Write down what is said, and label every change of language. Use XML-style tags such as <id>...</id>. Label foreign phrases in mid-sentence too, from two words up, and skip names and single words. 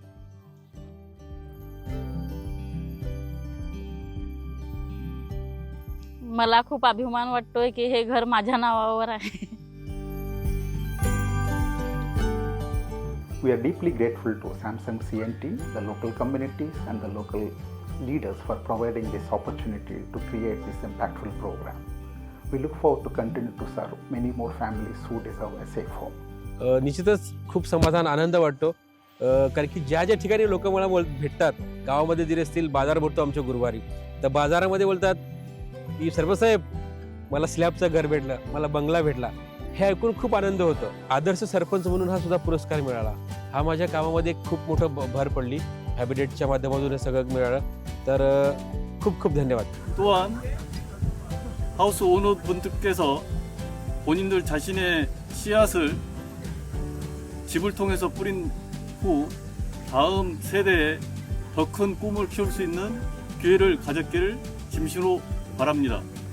<mr>मला खूप अभिमान वाटतोय की हे घर माझ्या नावावर आहे।</mr> <en>We are deeply grateful to Samsung CNT, the local communities, and the local leaders for providing this opportunity to create this impactful program. We look forward to continue to serve many more families who deserve a safe home.</en> <mr>निश्चितच खूप समाधान आनंद वाटतो, कारण की ज्या ज्या ठिकाणी लोक मला भेटतात, गावामध्ये जरी असतील, बाजार भरतो आमच्या गुरुवारी, तर बाजारामध्ये बोलतात की सरपंचसाहेब मला स्लॅबचं घर भेटलं, मला बंगला भेटला, हे ऐकून खूप आनंद होतो। आदर्श सरपंच म्हणून हा सुद्धा पुरस्कार मिळाला, हा माझ्या कामामध्ये खूप मोठं भर पडली, हॅबिटेटच्या माध्यमातून हे सगळं मिळालं, तर खूप खूप धन्यवाद।</mr> <ko>또한 하우스 오너분들께서 본인들 자신의 씨앗을 집을 통해서 뿌린 후 다음 세대에 더 큰 꿈을 키울 수 있는 기회를 가졌기를 진심으로 바랍니다.</ko>